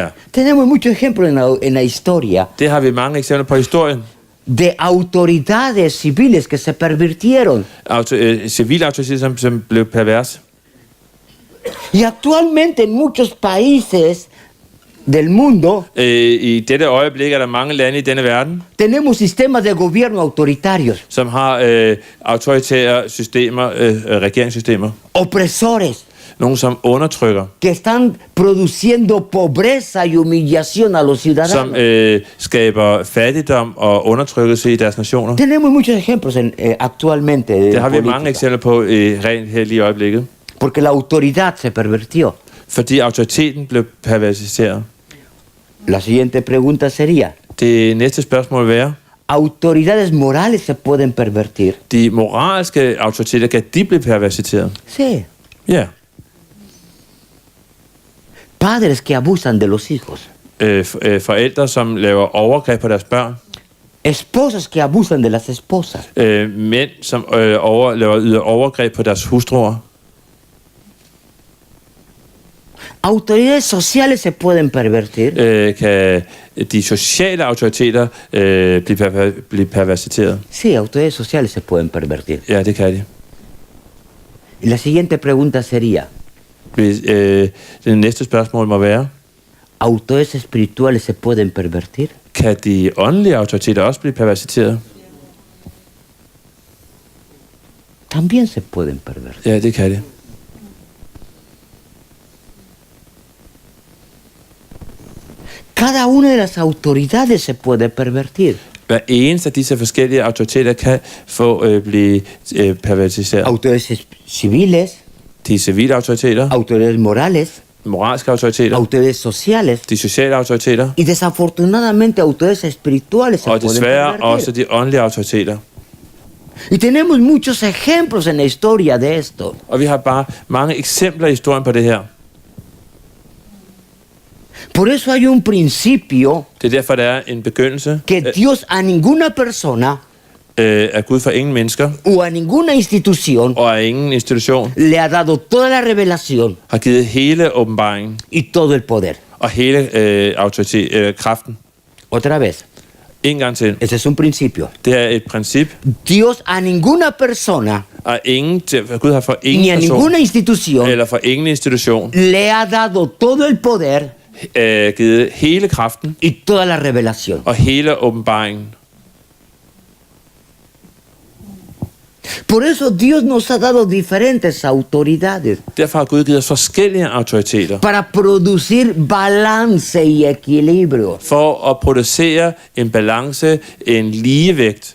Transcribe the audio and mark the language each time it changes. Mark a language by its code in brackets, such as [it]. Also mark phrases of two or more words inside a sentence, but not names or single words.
[es] Tenemos muchos ejemplos en la historia [da] det har vi mange eksempler på i historien. [es] de autoridades civiles que se pervirtieron. [da] Civile autoriteter, som blev perverse. [es] Y actualmente en muchos países del mundo [da] I dette øjeblik er der mange lande i denne verden, [es] tenemos sistemas de gobierno autoritarios, [da] som har autoritære systemer, regeringssystemer. [es] opresores, [da] Nogle, som undertrykker, [es] que están produciendo pobreza y humillación a los [da] som [es] ciudadanos. [da] skaber fattigdom og undertrykkelse i deres nationer. [es] Tenemos muchos ejemplos actualmente. de [da] Det har vi [es] política, [da] mange eksempler på rent her lige i øjeblikket. [es] porque la autoridad se pervirtió. [da] Fordi autoriteten blev perversificeret. [es] La siguiente pregunta sería, [da] Det næste spørgsmål vil være, [es] ¿autoridades morales se pueden pervertir? [da] de moralske autoriteter, kan de blive perversificeret? [es] Sí. [da] Ja. [es] Padres que abusan de los hijos. [da] Forældre, som laver overgreb på deres børn. [es] Esposas que abusan de las esposas. [da] Mænd, som yder overgreb på deres hustruer. [es] ¿Autoridades sociales se pueden pervertir? [da] Kan de sociale autoriteter blive perversificeret? [es] Sí, autoridades sociales se pueden pervertir. [da] Ja, det kan de. [es] Y la siguiente pregunta sería, [da] Det næste spørgsmål må være, [es] ¿autoridades espirituales se pueden pervertir? [da] kan de åndelige autoriteter også blive perversificeret? [es] También se pueden pervertir. [da] Ja, det kan de. [es] Cada una de las autoridades se puede pervertir. [da] Hver eneste af disse forskellige autoriteter kan blive perversificeret. [es] Autoridades civiles, [da] De civile autoriteter, [es] autoridades morales, [da] moralske autoriteter, [es] autoridades sociales [da] de sociale autoriteter, [es] y desafortunadamente autoridades espirituales se [da] og [es] pueden [da] desværre også [es] pervertir. [da] de åndelige autoriteter. [es] Y tenemos muchos ejemplos en la historia de esto. [da] Og vi har bare mange eksempler i historien på det her. [es] Por eso hay un principio [da] Det er derfor, der er en begyndelse, [es] que Dios a ninguna persona [da] at Gud for ingen mennesker [es] o a ninguna institución [da] og af ingen institution [es] le ha dado toda la revelación [da] har givet hele åbenbaringen [es] y todo el poder. [da] og hele kraften. [es] Otra vez, [da] En gang til. [es] ese es un principio. [da] Det er et princip, [es] Dios a ninguna persona [da] at Gud har for ingen [es] ni a [da] person [es] ninguna institución [da] eller for ingen institution [es] le ha dado todo el poder [da] givet hele kraften [es] y toda la revelación. [da] og hele åbenbaringen. [es] Por eso Dios nos ha dado diferentes autoridades [da] Derfor har Gud givet os forskellige autoriteter [es] para producir balance y equilibrio. [da] for at producere en balance, en ligevægt.